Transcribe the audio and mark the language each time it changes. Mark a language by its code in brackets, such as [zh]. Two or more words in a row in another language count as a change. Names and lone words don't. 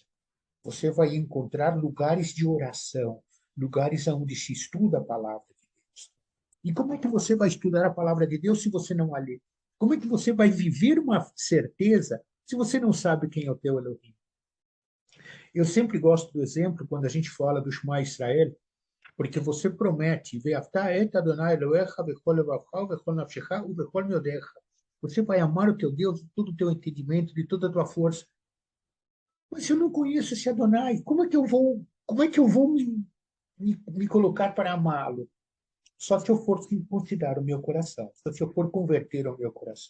[pt] Você vai encontrar lugares de oração, lugares onde se estuda a palavra de Deus. E como é que você vai estudar a palavra de Deus se você não a lê? Como é que você vai viver uma certeza se você não sabe quem é o teu Elohim? Eu sempre gosto do exemplo quando a gente fala do [he] שמע ישראל, [pt] porque você promete, [he] "ואהבת את אדוני אלהיך בכל לבבך בכל נפשך ובכל מאדך." [pt] Você vai amar o teu Deus de todo o teu entendimento, de toda a tua força. Mas se eu não conheço esse Adonai, como é que eu vou me colocar para amá-lo? Só se eu for circuncidar o meu coração, só se eu for converter o meu coração.